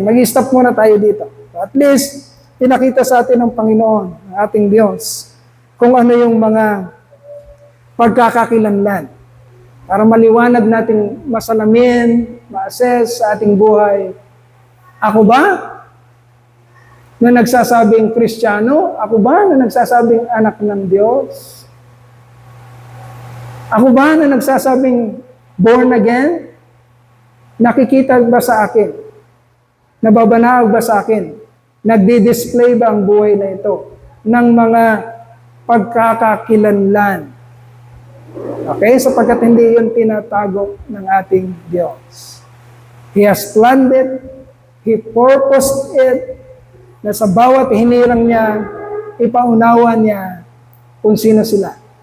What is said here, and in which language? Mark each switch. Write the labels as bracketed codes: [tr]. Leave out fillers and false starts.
[tl] Mag-stop muna tayo dito. So at least, pinakita sa atin ng Panginoon, ng ating Diyos, kung ano yung mga pagkakakilanlan. Para maliwanag nating masalamin, ma-assess sa ating buhay. Ako ba na nagsasabing Kristiyano? Ako ba na nagsasabing anak ng Diyos? Ako ba na nagsasabing born again? Nakikita ba sa akin? Nababanaog ba sa akin? Nagdi-display ba ang buhay na ito ng mga pagkakakilanlan? Okay? Sapagkat hindi yun tinatago ng ating Diyos. [en] He has planned it. He purposed it [tl] na sa bawat hinirang niya, ipaunawa niya kung sino sila.